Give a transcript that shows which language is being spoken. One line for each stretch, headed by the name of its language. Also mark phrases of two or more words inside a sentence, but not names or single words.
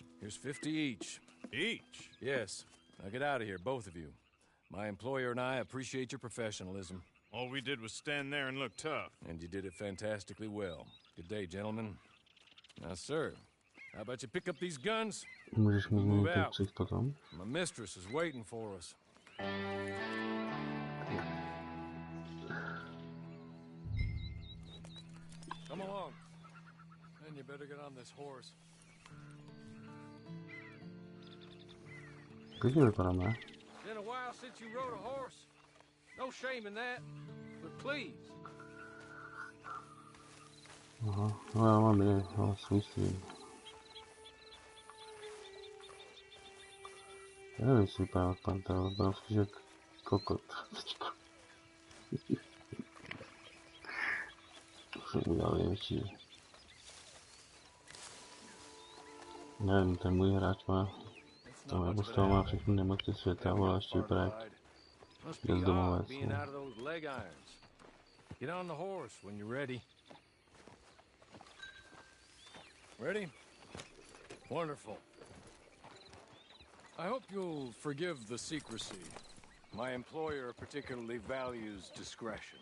English: Here's 50 each. Each? Yes. Now get out of here, both of you. My employer and I appreciate your professionalism. All we did was stand there and look tough. And you did it fantastically well. Good day, gentlemen. Now, sir, how about you pick up these guns?
Czech: Můžeš mi
English: Move
Czech: změnit ten
English: out.
Czech: ksich potom?
English: My mistress is waiting for us. Come along. Then you better get on this horse.
Czech: Pěkně vypadáme.
English: Been a while since you rode a horse. No shame in that, but please.
Czech: Aha, no já mám je, já si myslím. Já nevím, jestli vypadá jak pantera, vypadá spíš jak kokot. Už jsem udělal větší. Nevím, ten můj hráč má, tam jako z toho má všechny nemoci světa, ale ještě vypadá jak
English: Must be
Czech: bezdomovec.
English: odd being out of those leg irons. Get on the horse when you're ready. Ready? Wonderful. I hope you'll forgive the secrecy. My employer particularly values discretion.